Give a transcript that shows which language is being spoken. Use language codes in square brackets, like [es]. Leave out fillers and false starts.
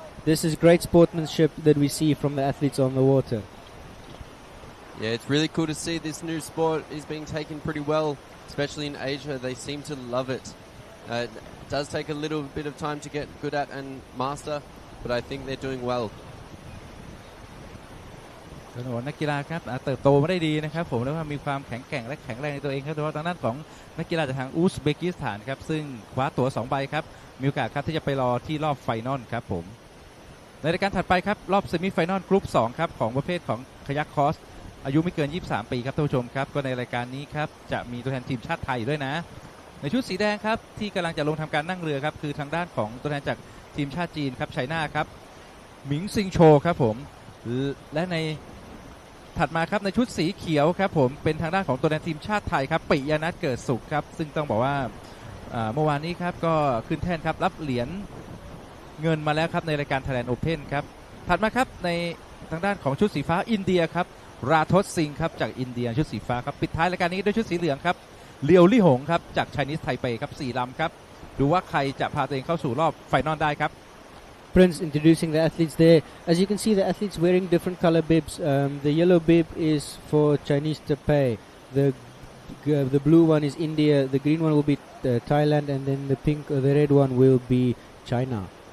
[en] This is great sportsmanship that we see from the athletes on the water. Yeah, it's really cool to see this new sport is being taken pretty well, especially in Asia. They seem to love it. It does take a little bit of time to get good at and master, but I think they're doing well. [th] นักกีฬาครับเติบโตมาได้ดีนะครับผมแล้วว่ามีความแข็งแกร่งและแข็งแรงในตัวเองครับโดยเฉพาะทางด้านของนักกีฬาจากทางอุซเบกิสถานครับซึ่งคว้าตั๋ว2 ใบครับมีโอกาสครับที่จะไปรอที่รอบไฟนอลครับผมในรายการถัดไปครับรอบเซมิไฟนอลกรุ๊ป2ครับของประเภทของคายักคอสอายุไม่เกิน23 ปีครับท่านผู้ชมครับก็ในรายการนี้ครับจะมีตัวแทนทีมชาติไทยด้วยนะในชุดสีแดงครับที่กำลังจะลงทำการนั่งเรือครับคือทางด้านของตัวแทนจากทีมชาติจีนครับไชน่าครับหมิงซิงโชครับผมและใน ถัดมาครับในชุดสีเขียวครับผมเป็นทางด้านของตัวแทนทีมชาติไทยครับปิยนัทเกิดสุขครับซึ่งต้องบอกว่าเมื่อวานนี้ครับก็ขึ้นแท่นครับรับเหรียญเงินมาแล้วครับในรายการ Thailand Open ครับถัดมาครับในทางด้านของชุดสีฟ้าอินเดียครับราทศซิงครับจากอินเดียชุดสีฟ้าครับปิดท้ายรายการนี้ด้วยชุดสีเหลืองครับเลียวลี่หงครับจากไชนีสไทเปครับ4 ลำครับดูว่าใครจะพาตัวเองเข้าสู่รอบไฟนอลได้ครับ [en] Prince introducing the athletes there. As you can see, the athletes wearing different color bibs. The yellow bib is for Chinese Taipei. The blue one is India. The green one will be Thailand, and then the pink or the red one will be China.